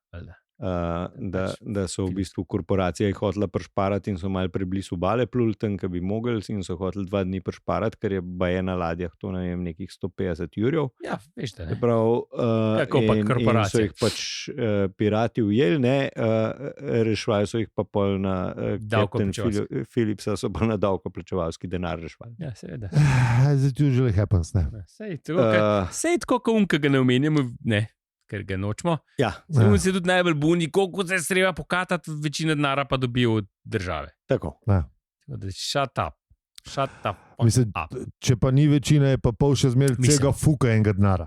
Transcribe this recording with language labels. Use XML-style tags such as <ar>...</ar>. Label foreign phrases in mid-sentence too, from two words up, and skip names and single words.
<sl>Da so v bistvu korporacije hotela prešparati in so malo preblizu obale pluli tam, ki bi mogli, in so hoteli 2 dni prešparati, ker je baje na ladjah to nekih 150 jurjev. Ja, veš da ne. Kako pa korporacije? In so jih pač pirati ujeli, rešvali so jih pa pol na Captain Phillipsa, so pa na davkoplačevalski denar rešvali. Ja, seveda.</sl> <en>That usually happens,</en> <sl>ne. Sej tako, ko unka ga ne omenjamo, ne. Ker ga nočemo. Ja. Se tudi najbolj buni, koliko se treba pokatati, večina denara pa dobi od države. Tako. Ja.</sl> <en>Shut up.</en> <sl>Mislim, če pa ni večina, je pa pol še zmeraj vsega fuka enega denara.</sl>